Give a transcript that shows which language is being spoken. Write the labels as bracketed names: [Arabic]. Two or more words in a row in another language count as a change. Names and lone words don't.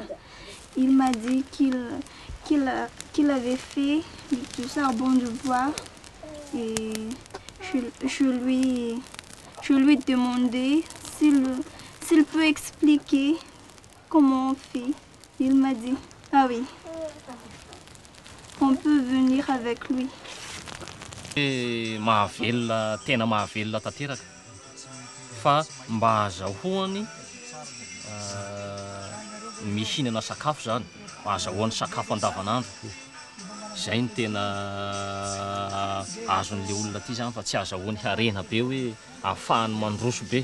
[French] Il m'a dit qu'il avait fait du charbon de bois et je lui demandais s'il peut expliquer comment on fait. Il m'a dit, ah oui, on peut venir avec lui. [Malagasy] Mahavelona, tena mahavelona tanteraka fa mba azahoany mihinana sakafo zany, azahoany sakafo andavanandro. Zay ny tena azon'le olona ty zany fa tsy azahoany harena be hoe ahafahany mandroso be.